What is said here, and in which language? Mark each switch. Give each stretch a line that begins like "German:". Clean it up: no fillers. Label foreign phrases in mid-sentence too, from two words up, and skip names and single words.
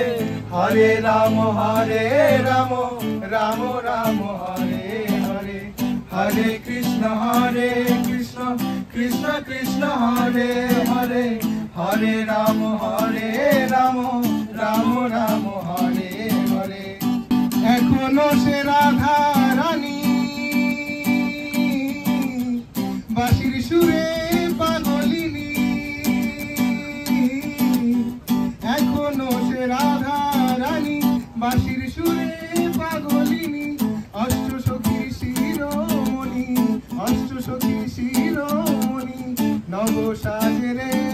Hindi: हरे राम राम राम हरे हरे, हरे कृष्ण कृष्ण कृष्ण हरे हरे, हरे राम राम राम हरे हरे।
Bangla: এখনো সে রাধা রানী বাঁশির সুরে পাগলিনী, এখনো সে রাধা রানী বাঁশির সুরে পাগলিনী, অষ্ট সখী শিরোমণি, অষ্ট সখী শিরোমণি, নব সাজে রে।